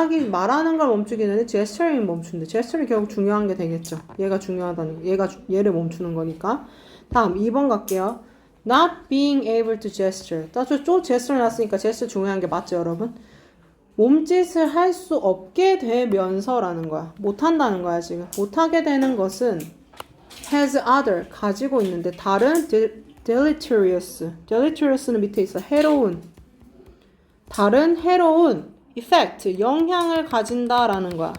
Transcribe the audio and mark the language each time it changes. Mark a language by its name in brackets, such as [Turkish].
[Korean] 말하는 걸 멈추기 전에 gesturing이 멈춘대. gesturing 결국 중요한 게 되겠죠. 얘가 중요하다는 거. 얘를 멈추는 거니까. 다음 2번 갈게요. [English] Not being able to gesture. [Korean] 또 gesture 났으니까 gesture 중요한 게 맞죠, 여러분? 몸짓을 할 수 없게 되면서라는 거야. 못한다는 거야, 지금. 못하게 되는 것은 [English] has other, [Korean] 가지고 있는데 다른 deleterious. deleterious는 밑에 있어. 해로운. 다른 해로운 effect, 영향을 가진다라는 거야.